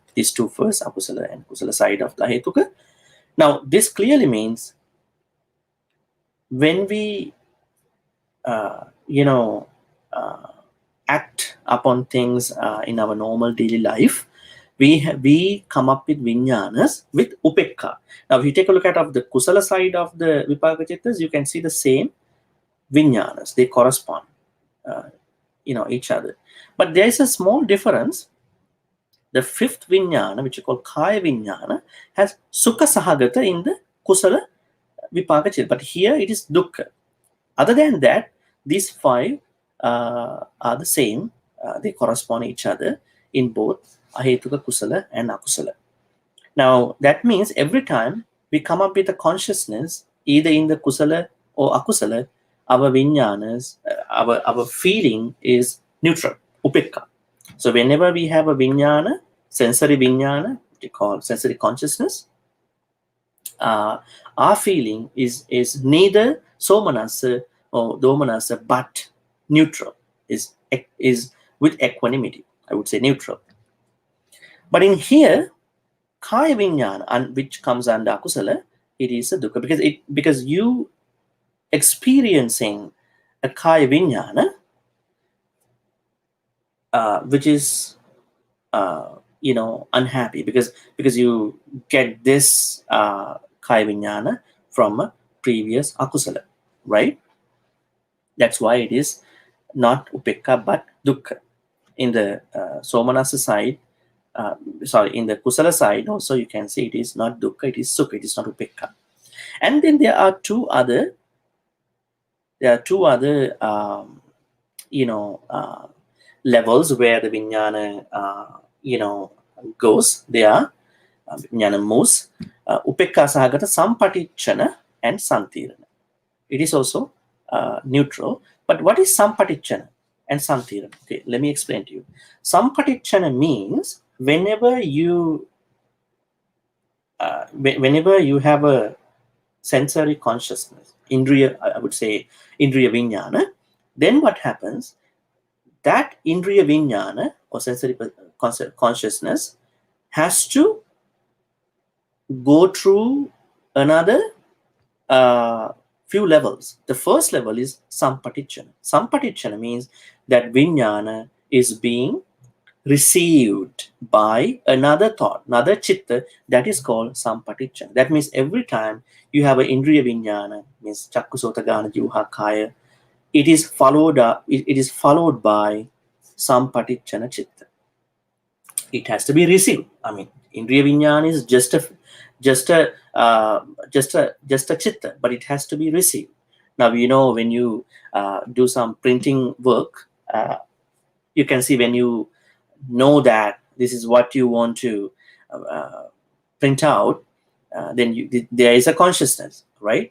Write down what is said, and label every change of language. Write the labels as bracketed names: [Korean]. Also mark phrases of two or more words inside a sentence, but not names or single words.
[English] These two first, Akusala and Kusala side of the Ahetuka. Now, this clearly means when we, act upon things in our normal daily life, we come up with vijnanas with upekka. Now, if you take a look at of the kusala side of the [Pali] vipaka chittas, [English] you can see the same vijnanas. They correspond, each other. But there is a small difference. The fifth vijnana, which is called [Pali] kaya vijnana, [English] has [Pali] sukha sahagata [English] in the [Pali] kusala vipaka chitta. [English] But here it is dukkha. Other than that, these five are the same. They correspond each other in both [Pali] Ahetuka Kusala [English] and Akusala. Now, that means every time we come up with a consciousness, either in the Kusala or Akusala, our vijnanas, our feeling is neutral, upekka. So whenever we have a vijnana, sensory vijnana, we call sensory consciousness, our feeling is neither somanasa or domanasa, but neutral, is with equanimity. I would say neutral. But in here, [Pali] kaya vijnana, [English] which comes under akusala, it is a dukkha, because you experiencing a [Pali] kaya vijnana, [English] which is unhappy, because you get this [Pali] kaya vijnana [English] from a previous akusala, right? That's why it is not upekka but dukkha. In the somanasa side, in the kusala side also, you can see it is not dukkha, it is sukha, it is not upekka. And then there are two other levels where the vijnana goes. They are vijnana moves, [Pali] upekka sahagata sampatichana [English] and santirana. It is also neutral. But what is sampatichana and santirana? Okay, let me explain to you. Sampatichana means whenever you have a sensory consciousness, indriya, I would say [Pali] indriya vijnana, [English] then what happens? That [Pali] indriya vijnana [English] or sensory consciousness has to go through another few levels. The first level is sampatichana. Sampatichana means that vijnana is being received by another thought, another chitta, that is called sampatichana. That means every time you have an [Pali] indriya vijnana, [English] means [Pali] chakku sota gana jiva kaya, [English] it is followed by [Pali] sampatichana chitta. [English] It has to be received. I mean, [Pali] indriya vijnana [English] is just a chitta, but it has to be received. Now, when you do some printing work, you can see when you know that this is what you want to print out, then there is a consciousness, right?